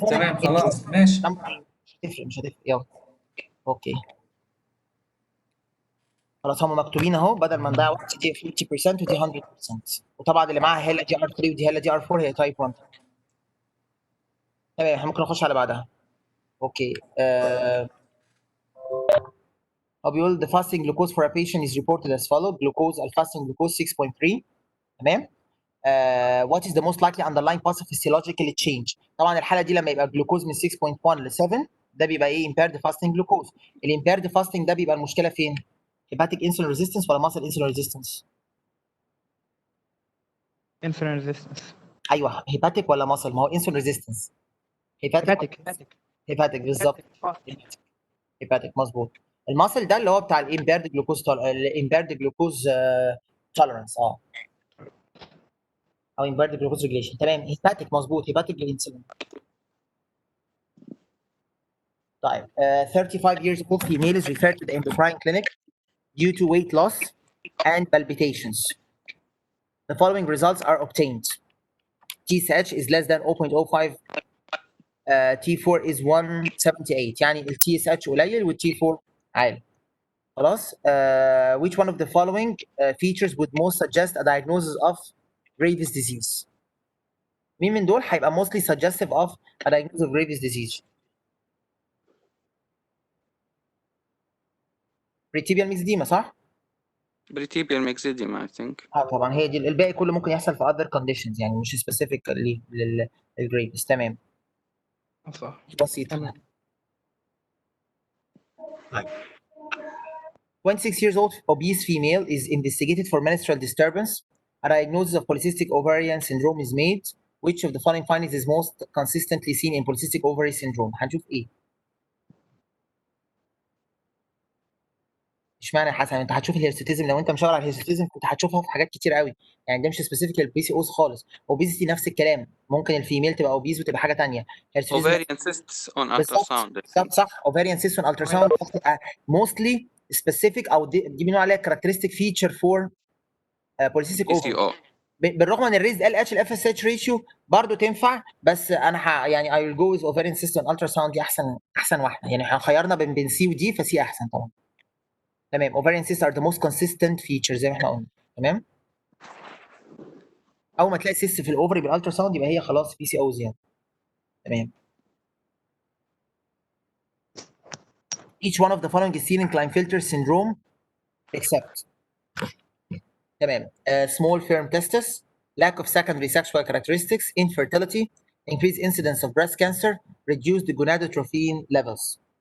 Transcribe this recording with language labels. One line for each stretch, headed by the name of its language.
Arabic: تمام خلاص ماشي. مش هتفرق يلا. اوكي خلاص هم مكتوبين اهو، بدل ما نضيع وقت دي 50% ودي 100%. وطبعا اللي معاها هيلا دي ار 3 ودي هيلا دي ار 4 هي تايب 1. تمام احنا ممكن نخش على بعدها. اوكي هو بيقول
English: the fasting glucose for a patient is reported as follows.
Arabic: glucose الفاستنج glucose 6.3. تمام.
English: what is the most likely underlying pathophysiological change؟
Arabic: طبعا الحاله دي لما يبقى الجلوكوز من 6.1 ل 7 ده بيبقى ايه؟
English: impaired fasting glucose.
Arabic: الامبيرد فاستنج ده بيبقى المشكله فين؟
English: hepatic insulin resistance
Arabic: ولا
English: muscle insulin resistance؟ insulin resistance.
Arabic: ايوه hepatic ولا muscle؟ ما هو
English: insulin resistance.
Arabic: هيباتيك بالظبط. هيباتيك مظبوط. الماسل ده اللي هو بتاع الامبيرد جلوكوز توليرانس او امبيرد جلوكوز ريجليشن. تمام. هيباتيك مظبوط. هيباتيك للانسولين. طيب
English: 35 years old female is referred to the endocrine clinic due to weight loss and palpitations. The following results are obtained. TSH is less than 0.05. T4 is 178.
Arabic: يعني ال TSH قليل وال T4 عالي. خلاص.
English: Which one of the following features would most suggest a diagnosis of Graves' disease?
Arabic: مين من دول هيبقى
English: mostly suggestive of a diagnosis of Graves' disease? Pretibial myxedema
Arabic: صح؟ بريتيبيال ميكسيديما
English: I think.
Arabic: طبعا هي دي. الباقي كله ممكن يحصل في
English: other conditions
Arabic: يعني مش specific للجريفز. تمام. صح. بسيط.
English: 26 years old obese female is investigated for menstrual disturbance. A diagnosis of polycystic ovarian syndrome is made. Which of the following findings is most consistently seen in polycystic ovary syndrome?
Arabic: هنشوف ايه؟ اشمعنى يا حسن؟ انت هتشوف الهيرسوتيزم. لو انت مشاور على الهيرسوتيزم كنت هتشوفها في حاجات كتير قوي يعني ده مش سبيسيفيك للبي سي اوز خالص. اوبيزيتي نفس الكلام. ممكن الفيميل تبقى اوبيز وتبقى حاجه ثانيه.
English: Ovarian cysts on ultrasound I think.
Arabic: صح. اوفاريان سيست اون التراساوند موستلي سبيسيفيك او دي بنقول عليها كاركترستيك فيتشر فور بوليسيستيك اوفر.
English: PCO.
Arabic: بالرغم ان الريز ال اتش الاف اس اتش ريشيو برضه تنفع بس انا يعني اي ويل جو ويز اوفاريان سيست اون التراساوند دي احسن واحده يعني خيرنا بين سي ودي فسي احسن طبعا. تمام.
English: ovarian cysts are the most consistent feature
Arabic: زي ما احنا قلنا. تمام. اول ما تلاقي سيست في الاوفري بالالترا ساوند يبقى هي خلاص بي سي اوز يعني. تمام.
English: each one of the following is seen in Klinefelter syndrome except.
Arabic: تمام.
English: small firm testis, lack of secondary sexual characteristics, infertility, increased incidence of breast cancer, reduced gonadotrophin levels.